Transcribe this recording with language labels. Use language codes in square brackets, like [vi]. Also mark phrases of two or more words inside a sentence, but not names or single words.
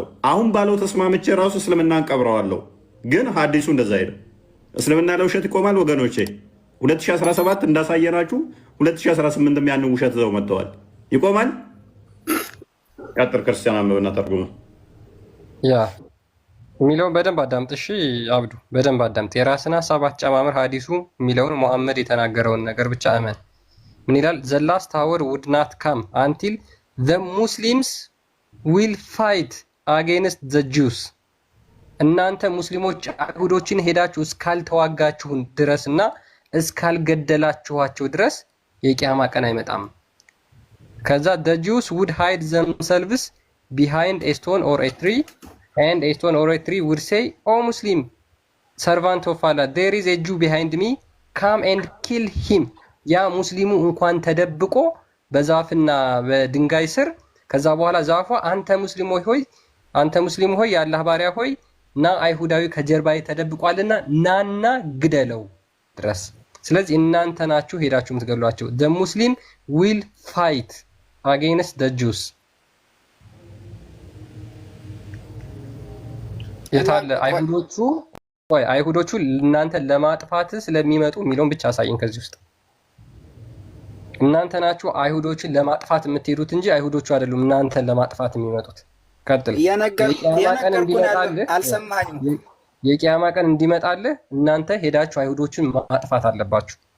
[am] አሁን ባለው ተስማምቼ ራሱ እስልምናን ቀብረዋለሁ። ግን ሐዲሱ እንደዛ አይደለም። እስልምና ለውሸት ይቆማል ወገኖቼ። 2017 እንዳሳየናችሁ 2018 ያንን ውሸት ዘው መጥተዋል። ይቆማል። ቀጥር ክርስቲያን አንብብና ተርጉም። ያ የሚለውን በደንብ አዳምጥ። እሺ አብዱ በደንብ አዳምጥ። የራስን ሀሳብ አትጨማምር። ሐዲሱ የሚለውን ሙሐመድ የተናገረውን ነገር ብቻ እመን። ምን ይላል? [en] the last hour would not come until the Muslims will fight against the Jews። [am] እናንተ ሙስሊሞች አይሁዶችን ሄዳችሁ እስካልተዋጋችሁን ድረስና እስካልገደላችኋቸው ድረስ የቂያማ ቀን አይመጣም። [en] ከዛ the Jews would hide themselves behind a stone or a tree and a stone or a tree would say, "Oh Muslim servant of Allah, there is a Jew behind me, come and kill him." [am] ያ ሙስሊሙ እንኳን ተደብቆ በዛፍና በድንጋይ ስር ከዛ በኋላ ዛፏ አንተ ሙስሊም ሆይ የአላህ ባሪያ ሆይ ና አይሁዳዊ ከጀርባዬ ተደብቋልና ናና ግደለው ድረስ። ስለዚህ እናንተ ናችሁ ሄዳችሁ የምትገሏቸው። [en] the Muslim will fight against the Jews። [am] የታለ አይሁዶቹ እናንተ ለማጥፋት ስለሚመጡ የሚለውን ብቻ አሳየን ከዚህ ውስጥ። እናንተ ናችሁ አይሁዶችን ለማጥፋት የምትሄዱት እንጂ አይሁዶቹ አይደሉም እናንተን ለማጥፋት የሚመጡት። ቀጥል። የቂያማ ቀን እንዲመጣልህ እናንተ ሄዳችሁ አይሁዶችን ማጥፋት አለባችሁ።